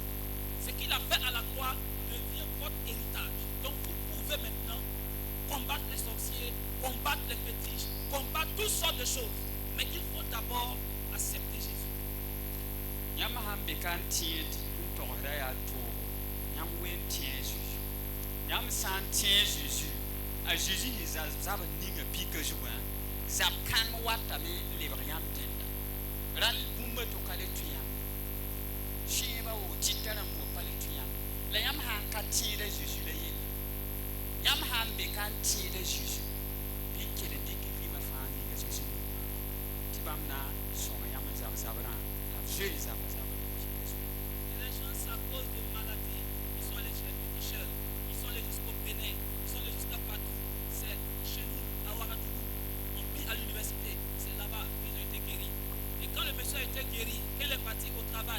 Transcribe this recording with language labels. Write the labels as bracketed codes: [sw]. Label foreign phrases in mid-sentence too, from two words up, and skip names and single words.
[fr] Ce qu'il a fait à la croix devient votre héritage. Donc vous pouvez maintenant combattre les sorciers, combattre les fétiches, combattre toutes sortes de choses. Mais il faut d'abord accepter Jésus. [mos] Yãmb sãn be ka n tẽed n togsda yaa toogo yãmb wen tẽ Jésus. Yãmb sã n tẽ Jésus a Jésus yẽ zab n ninga pika zugã zab kãng watame n lebg yãmb dẽnda rãl bũmba tɩ ka le tũ yãmb zẽeba wo tɩta rãmb wa pa le tũ yãmb la yãmb sãn ka tẽeda Jésus la yelle yãmb sãn be ka n tẽeda Jésus bɩ n kell n dɩk vɩɩmã fãa ninga Jésus tɩ bãmb na sõma yãmb n zab-zabrã la b zoe zab-zabr. [fr] Les gens, c'est à cause de maladies. Ils sont allés chez les féticheurs. Ils sont allés jusqu'au Bénin. Ils sont allés jusqu'à partout. C'est chez nous, à Ouagadougou. On prie à l'université. C'est là-bas qu'ils ont été guéris. Et quand le monsieur a été guéri, il est parti au travail.